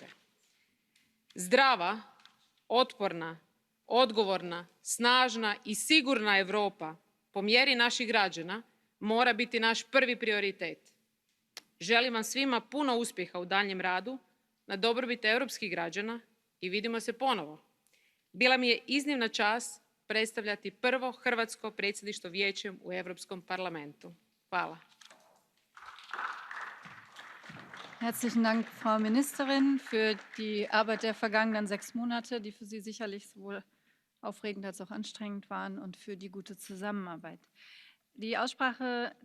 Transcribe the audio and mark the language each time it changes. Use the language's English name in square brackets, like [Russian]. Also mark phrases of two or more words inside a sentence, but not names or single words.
[Croatian] Zdrava, otporna, odgovorna, snažna i sigurna Europa po mjeri naših građana mora biti naš prvi prioritet. Želim vam svima puno uspjeha u daljnjem radu na dobrobit europskih građana i vidimo se ponovo. Bila mi je iznimna čast predstavljati prvo hrvatsko predsjedništvo Vijećem u Europskom parlamentu. Hvala. [German] Herzlichen Dank, Frau Ministerin, für die Arbeit der vergangenen 6 Monate, die für Sie sicherlich sowohl aufregend als auch anstrengend waren, und für die gute Zusammenarbeit. Die Aussprache